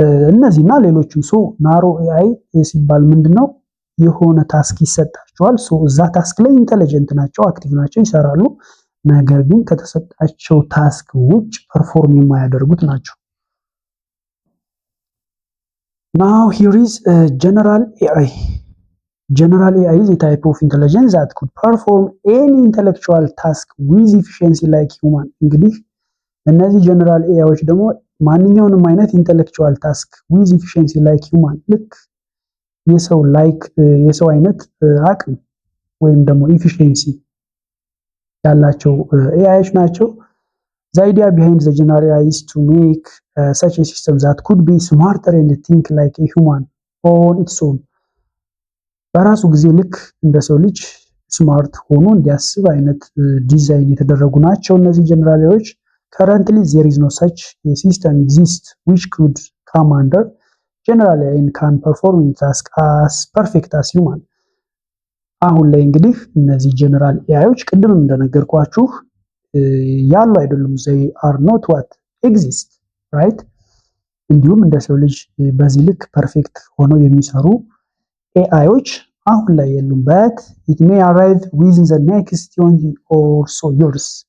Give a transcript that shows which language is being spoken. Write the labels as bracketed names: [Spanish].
[Amharic] እነዚህና ሌሎችም ናሮ ኤአይ ሲባል ምንድነው የሆነ ታስክ ይሰጣቸዋል። እዛ ታስክ ላይ ኢንተለጀንት ናቸው፣ አክቲቭ ናቸው፣ ይሰራሉ። ነገር ግን ከተሰጣቸው ታስክ ውጭ ፐርፎርም የማያደርጉት ናቸው። [English] Now here is general AI. General AI is a type of intelligence that could perform any intellectual task with efficiency like human. [Amharic] እንግዲህ እነዚህ ጀነራል ኤአይዎች ደግሞ ማንኛውንም አይነት ኢንተሌክቹዋል ታስክ [English] with efficiency like human [Amharic] ልክ የሰው አይነት አቅም ወይም ደግሞ ኢፊሺየንሲ ያላቸው ኤአይዎች ናቸው። [English] The idea behind the general AI is to make such a system that could be smarter and think like a human on its own. [Amharic] በራሱ ጊዜ ልክ እንደ ሰው ልጅ ስማርት ሆኖ እንዲያስብ አይነት ዲዛይን የተደረጉ ናቸው እነዚህ ጀነራል ኤአይዎች። [English] Currently there is no such a system exists which could come under general AI and can perform a task as perfect as human. [Amharic] አሁን ላይ እንግዲህ እነዚህ ጀነራል ኤአይዎች ቅድምም እንደነገርኳችሁ ያሉ አይደሉም። [English] they are not what exist right። [Amharic] እንዲሁም እንደ ሰው ልጅ በዚህ ልክ ፐርፌክት ሆነው የሚሰሩ ኤአይዎች አሁን ላይ የሉም። [English] but it may arrive within the next 20 or so years